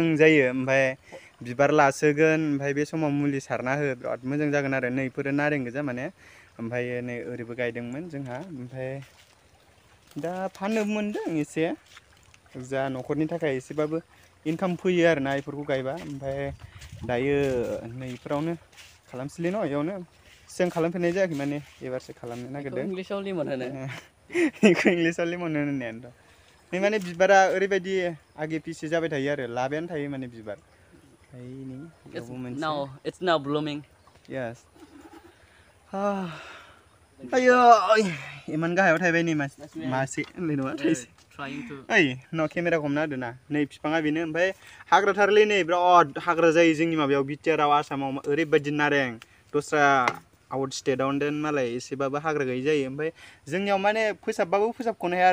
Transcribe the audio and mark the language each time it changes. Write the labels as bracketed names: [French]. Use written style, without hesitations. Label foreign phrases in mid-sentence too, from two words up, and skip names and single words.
[Bodo] जायो ओमफ्राय बिबार लासोगोन ओमफ्राय बे समाव मुलि सारना हो बिराद मोजां जागोन आरो नै इफोरो नारें गोजा माने ओमफ्राय नै ओरैबो गायदोंमोन जोंहा ओमफ्राय दा फाननो मोनदों एसे जा न'खरनि थाखाय एसेबाबो इनकाम फैयो आरोना इफोरखौ गायबा ओमफ्राय दायो नैफोरावनो खालामसैलै न' इयावनो सिगां खालामफेरनाय जायाखै माने एबारसो खालामनो नागिरदों इंलिशाव लेमन होनो बेखौ इंलिशाव लेमन होननायानोथ' नै माने बिबारा ओरैबायदि आगे पिसे जाबाय थायो आरो लाबायानो थायो माने बिबार [English] It's now blooming. Yes. [Bodo] Ayo, iman gahaयाव थायबाय नै मासे होनलाय नङा थाइसे ओइ न' केमेरा हमना होदो ना नै बिफाङा बेनो ओमफ्राय हाग्राथारलै नै बिराद हाग्रा जायो जोंनि माबायाव बिटिआरआव आसामाव ओरैबायदि नारें दस्रा [English] out stateआव [Bodo] देन मालाय एसेबाबो हाग्रा गैयै जायो ओमफ्राय जोंनियाव माने फोसाबबाबो फोसाबख'नो हाया